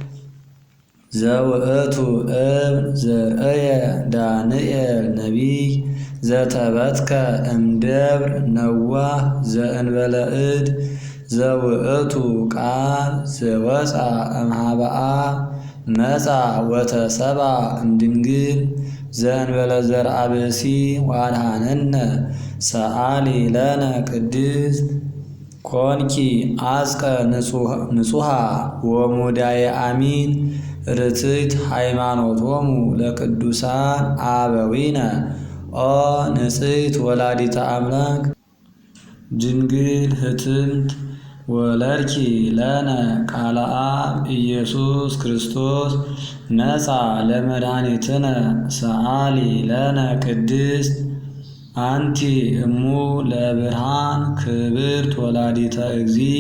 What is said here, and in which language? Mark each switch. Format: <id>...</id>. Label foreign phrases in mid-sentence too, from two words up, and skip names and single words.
<gez>ዘውእቱ እብን ዘርእየ ዳንኤል ነቢይ ዘተበትከ እምደብር ነዋህ ዘእንበለ እድ ዘውእቱ ቃል ዘወፃ እምኀበአ መጻ ወተሰባ እምድንግል ዘእንበለ ዘርአ ብእሲ ወአድኀነነ ሰአሊ ለነ ቅድስት ኮንኪ አጽቀ ንጹሃ ወሙዳየ አሚን ርትዕት ሃይማኖቶሙ ለቅዱሳን አበዊነ ኦ ንጽሕት ወላዲተ አምላክ ድንግል ህትምት ወለድኪ ለነ ቃለ አብ ኢየሱስ ክርስቶስ ነፃ ለመድኃኒትነ ሰአሊ ለነ ቅድስት አንቲ እሙ ለብርሃን ክብርት ወላዲተ እግዚእ</gez>